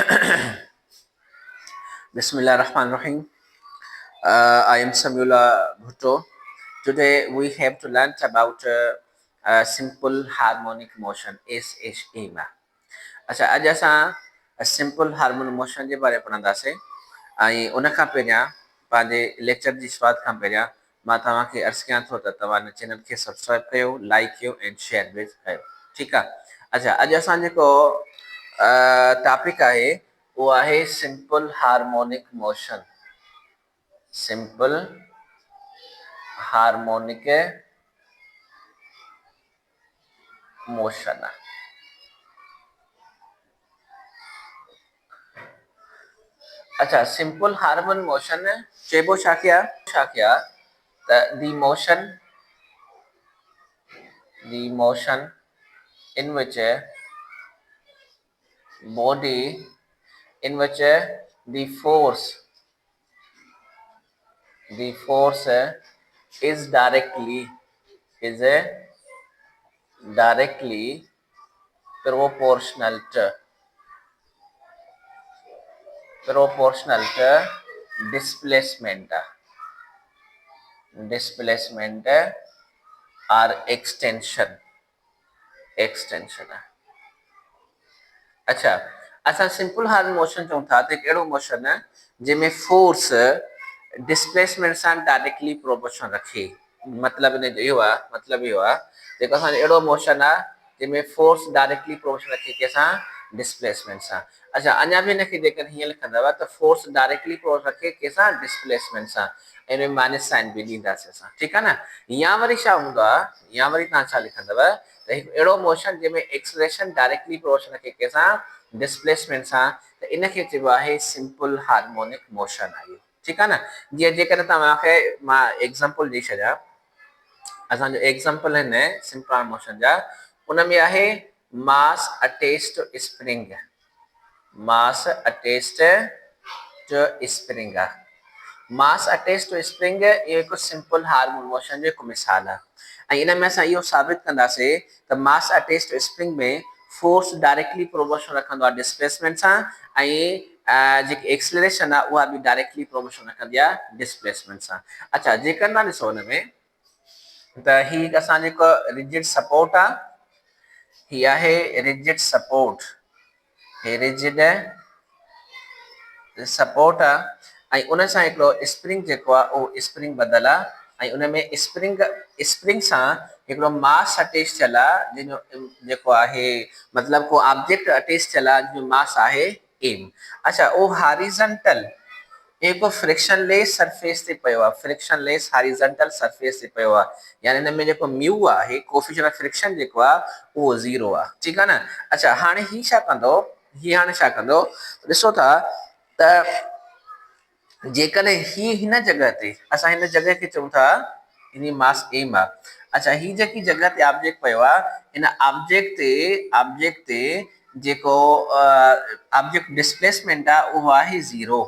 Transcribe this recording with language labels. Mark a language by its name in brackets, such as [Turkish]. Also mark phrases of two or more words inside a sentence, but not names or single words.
[Arabic] بسم الله الرحمن الرحيم. [English] I am Samula Bhutto. Today we have to learn about simple harmonic motion SHM. [Sindhi] अच्छा अॼु असां [English] simple harmonic motion [Sindhi] जे बारे में पढ़ंदासीं ऐं उन खां पहिरियां पंहिंजे लेक्चर जी शुरूआति खां पहिरियां मां तव्हांखे अर्ज़ु कयां थो त तव्हां हिन चैनल खे सब्सक्राइब कयो, लाइक कयो ऐं शेयर बि कयो। ठीकु आहे। अच्छा अॼु असां जेको टॉपिक आहे वो आहे [English] simple harmonic motion. simple harmonic motion. [Sindhi] अच्छा [English] simple harmonic motion [Sindhi] चेबो छा किया [English] the motion in which body in which the force is directly proportional to displacement or extension। [Sindhi] अच्छा असां [English] simple harmonic motion [Sindhi] चऊं था त अहिड़ो मोशन जंहिंमें [English] force displacement [Sindhi] सां [English] directly proportional [Sindhi] रखे। मतलब इहो आहे जेको असां अहिड़ो मोशन आहे जंहिंमें [English] force directly proportional [Sindhi] रखे कंहिंसां डिस्प्लेसमेंट सां। अच्छा अञा बि हिनखे जेकर हीअं लिखंदव त [English] force directly proportional [Sindhi] रखे कंहिंसां डिस्प्लेसमेंट सां, इन में [English] minus sign [Sindhi] बि ॾींदासीं असां। ठीकु आहे न। या वरी छा हूंदो आहे, या वरी तव्हां छा लिखंदव त हिकु अहिड़ो मोशन जंहिंमें [English] acceleration directly proportional [Sindhi] रखे कंहिंसां डिस्प्लेसमेंट सां, त इनखे चइबो आहे [English] simple harmonic motion [Sindhi] आहे। ठीकु आहे न। जीअं जेकर तव्हांखे मां एग्जांपल ॾेई छॾियां, असांजो एग्जांपल आहिनि [English] simple harmonic motion [Sindhi] जा, उन में आहे [English] mass attached to spring. mass attached to spring आहे। mass attach to spring [Sindhi] इहो हिकु [English] simple harmonic motion [Sindhi] जो हिकु मिसाल आहे। ऐं इन में असां इहो साबित कंदासीं त [English] mass attach to spring [Sindhi] में [English] force directly proportional [Sindhi] रखंदो आहे डिस्प्लेसमेंट सां, ऐं जेकी एक्सलरेशन आहे उहा बि [English] directly proportional [Sindhi] रखंदी आहे डिस्प्लेसमेंट सां। अच्छा जेकर तव्हां ॾिसो हुन में त ही असां जेको [English] rigid support [Sindhi] आहे, ही आहे [English] rigid support, [Sindhi] हे [English] rigid support [Sindhi] आहे ऐं उन सां हिकिड़ो स्प्रिंग जेको आहे उहो स्प्रिंग ॿधल आहे ऐं उन में स्प्रिंग सां हिकिड़ो मास अटैच थियल आहे जंहिंजो जेको आहे मतिलबु को [English] object attach [Sindhi] थियल आहे जंहिंजो मास आहे एम। अच्छा उहो हॉरिजॉन्टल हिकु [English] frictionless surface [Sindhi] ते पियो आहे, [English] frictionless horizontal surface [Sindhi] ते पियो आहे, यानी हिन में जेको म्यू आहे [English] coefficient of friction [Sindhi] जेको आहे उहो 0 आहे। ठीकु आहे न। अच्छा हाणे ही छा कंदो ॾिसो था त जेकॾहिं ही हिन जॻह ते असां हिन जॻह खे चऊं था हिन मास एम आहे। अच्छा ही जेकी जॻह ते ऑब्जेक्ट पियो आहे हिन ऑब्जेक्ट ते जेको [English] object displacement [Sindhi] आहे उहो आहे 0।